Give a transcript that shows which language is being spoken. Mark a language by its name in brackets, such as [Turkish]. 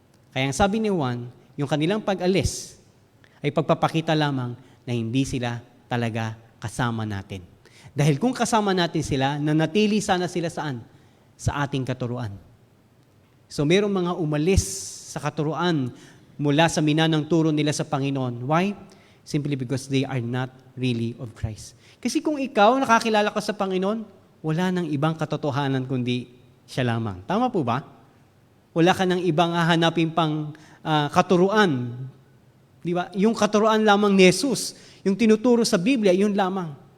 [Filipino] Kaya ang sabi ni Juan, yung kanilang pag-alis ay pagpapakita lamang na hindi sila talaga kasama natin. Dahil kung kasama natin sila, nanatili sana sila saan? Sa ating katuruan. So mayroong mga umalis sa katuruan mula sa minanang turo nila sa Panginoon. [English] Why? Simply because they are not really of Christ. [Filipino] Kasi kung ikaw nakakilala ka sa Panginoon, wala nang ibang katotohanan kundi siya lamang. Tama po ba? Wala ka nang ibang hahanapin pang katuruan. Di ba? Yung katuruan lamang ni Jesus, yung tinuturo sa Biblia, yun lamang.